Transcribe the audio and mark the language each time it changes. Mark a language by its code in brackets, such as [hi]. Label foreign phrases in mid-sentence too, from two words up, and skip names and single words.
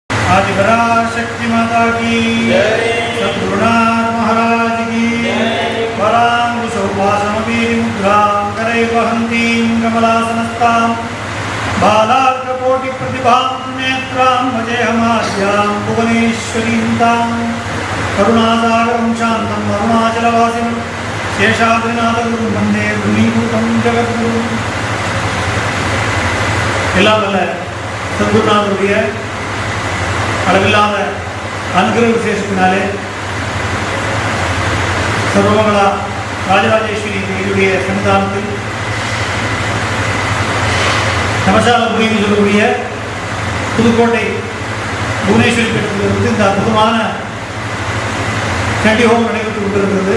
[hi] आदिपराशक्ति माता की सद्गुरुनाथ महाराज की [sa] परांगुशोपासमवीरिमुद्रां करैर्वहन्तीं कमलासनस्तां बालार्ककोटिप्रतिभां नेत्रां भजेऽहमाद्यां भुवनेश्वरीं तां करुणासागरं शान्तं अरुणाचलवासिनं शेषाद्रिनाथगुरुं वन्दे गुणीभूतं जगद्गुरुम् [ta] எல்லாம் வல்ல சத்குருநாதருடைய அளவில்லாத அனுகிரக விசேஷத்தினாலே சர்வமங்களா ராஜராஜேஸ்வரி தேவியுடைய சன்னிதானத்தில் நமசாலபுரின்னு சொல்லக்கூடிய புதுக்கோட்டை புவனேஸ்வரி பீடத்திலிருந்து இந்த அற்புதமான சண்டி ஹோமம் நடைபெற்று கொண்டிருக்கிறது.